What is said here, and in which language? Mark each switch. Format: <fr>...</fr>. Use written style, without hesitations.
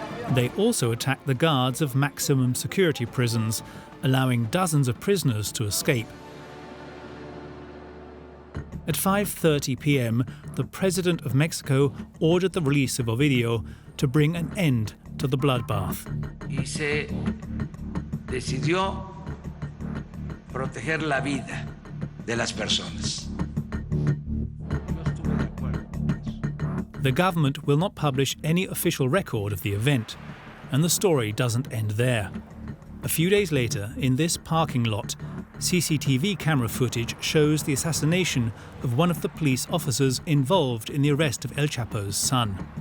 <en>They also attack the guards of maximum security prisons, allowing dozens of prisoners to escape. At 5:30 p.m., the President of Mexico ordered the release of Ovidio to bring an end to the bloodbath.</en> <es>Y se decidió proteger la vida de las personas.</es> <en>The government will not publish any official record of the event, and the story doesn't end there. A few days later, in this parking lot, CCTV camera footage shows the assassination of one of the police officers involved in the arrest of El Chapo's son.</en>